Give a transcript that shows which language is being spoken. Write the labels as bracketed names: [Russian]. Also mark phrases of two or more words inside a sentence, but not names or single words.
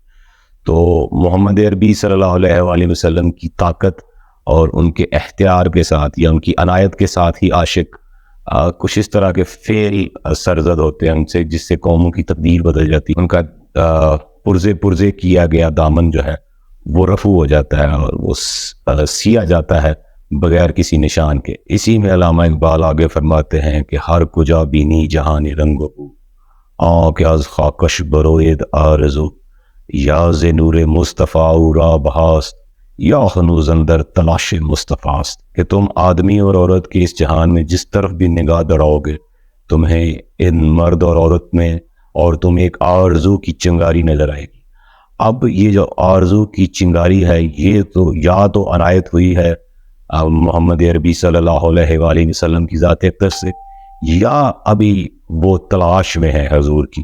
[Urdu] تو محمد عربی [Arabic] صلی اللہ علیہ وآلہ وسلم [Urdu] کی طاقت اور ان کے اختیار کے ساتھ یا ان کی عنایت کے ساتھ ہی عاشق کچھ اس طرح کے فعل سرزد ہوتے ہیں ان سے، جس سے قوموں کی تقدیر بدل جاتی ہے، ان کا پرزے پرزے کیا گیا دامن جو ہے وہ رفو ہو جاتا ہے اور وہ سیا جاتا ہے بغیر کسی نشان کے۔ اسی میں علامہ اقبال آگے فرماتے ہیں کہ [Persian] ہر کجا بینی جہان رنگ و بو، آنکھ از خاکش بروید آرزو، یا ز نور مصطفیٰ را بہاست، یا ہنوز اندر تلاش مصطفیٰ است، [Urdu] کہ تم آدمی اور عورت کے اس جہان میں جس طرف بھی نگاہ دوڑاؤ گے تمہیں ان مرد اور عورت میں اور تم ایک آرزو کی چنگاری نظر آئے گی۔ اب یہ جو آرزو کی چنگاری ہے، یہ تو یا تو عنایت ہوئی ہے محمد عربی [Arabic] صلی اللہ علیہ وآلہ وسلم [Urdu] کی ذات اقدس سے، یا ابھی وہ تلاش میں ہے حضور کی۔